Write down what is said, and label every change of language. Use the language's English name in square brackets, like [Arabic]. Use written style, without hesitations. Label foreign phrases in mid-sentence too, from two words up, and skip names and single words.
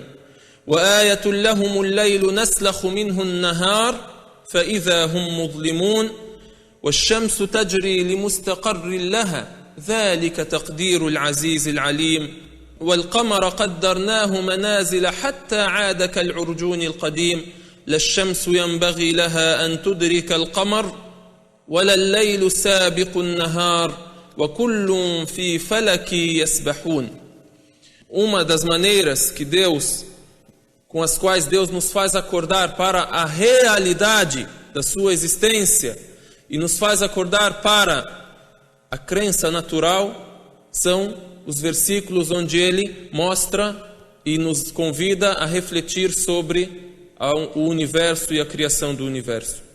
[Arabic] وآية لهم الليل نسلخ منه النهار فإذا هم مظلمون والشمس تجري لمستقر لها ذلك تقدير العزيز العليم والقمر قدرناه منازل حتى عاد كالعرجون القديم لا الشمس ينبغي لها أن تدرك القمر ولا الليل سابق النهار وكل في فلك يسبحون. [Portuguese] Uma das maneiras que com as quais Deus nos faz acordar para a realidade da sua existência e nos faz acordar para a crença natural são os versículos onde Ele mostra e nos convida a refletir sobre o universo e a criação do universo.